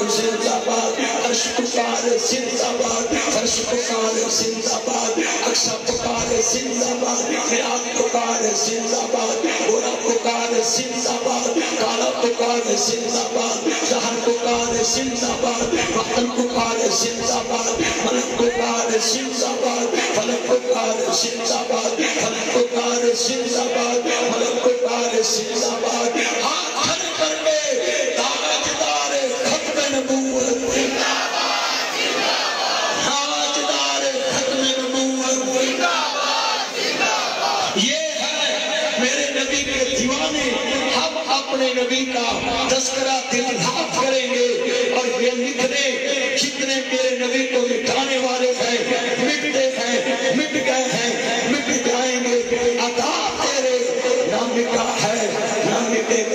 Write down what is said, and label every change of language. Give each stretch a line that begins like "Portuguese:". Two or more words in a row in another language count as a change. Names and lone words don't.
Urdu: زندہ باد، عرش پکارے زندہ باد، فرش پکارے زندہ باد، اقصی پکارے زندہ باد، میراج پکارے زندہ باد، گورا پکارے زندہ باد، کالا پکارے زندہ باد، جہر پکارے زندہ باد، وطن پکارے زندہ باد، ملک پکارے زندہ باد، فلک پکارے زندہ باد، فلک پکارے زندہ باد، ملک پکارے زندہ باد. ہاتھ کھڑے کر کے تاجدار ختم نبوت زندہ باد، زندہ باد. تاجدار ختم نبوت زندہ باد، زندہ باد. یہ ہے میرے نبی کے دیوانے. ہم اپنے نبی کا تذکرہ دل دھڑک کریں گے اور یہ لکھنے جتنے میرے نبی کو مٹانے والے ہیں، مٹتے ہیں، مٹ گئے ہیں، مٹ جائیں گے. عطا تیرے نہ مٹا ہے نہ مٹے گا.